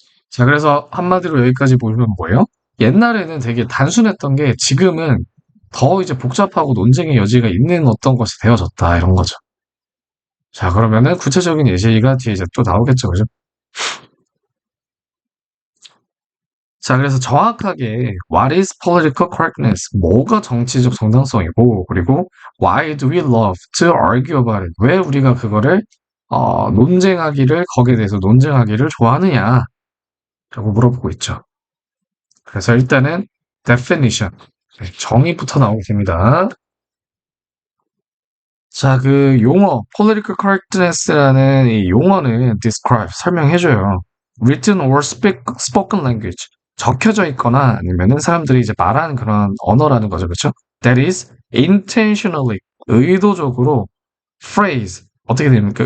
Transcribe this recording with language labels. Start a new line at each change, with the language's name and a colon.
Korean: 자, 그래서 한마디로 여기까지 보면 뭐예요? 옛날에는 되게 단순했던 게 지금은 더 이제 복잡하고 논쟁의 여지가 있는 어떤 것이 되어졌다, 이런 거죠. 자, 그러면은 구체적인 예시가 뒤에 이제 또 나오겠죠, 그죠? 자, 그래서 정확하게
English: what is political correctness?
Korean: 뭐가 정치적 정당성이고, 그리고
English: why do we love to argue about it?
Korean: 왜 우리가 그거를 논쟁하기를 거기에 대해서 논쟁하기를 좋아하느냐라고 물어보고 있죠. 그래서 일단은 definition 네, 정의부터 나오게 됩니다. 자, 그 용어 political correctness라는 이 용어는 describe 설명해줘요.
English: written or spoken language
Korean: 적혀져 있거나 아니면은 사람들이 이제 말하는 그런 언어라는 거죠, 그렇죠?
English: That is intentionally
Korean: 의도적으로
English: phrase
Korean: 어떻게 됩니까?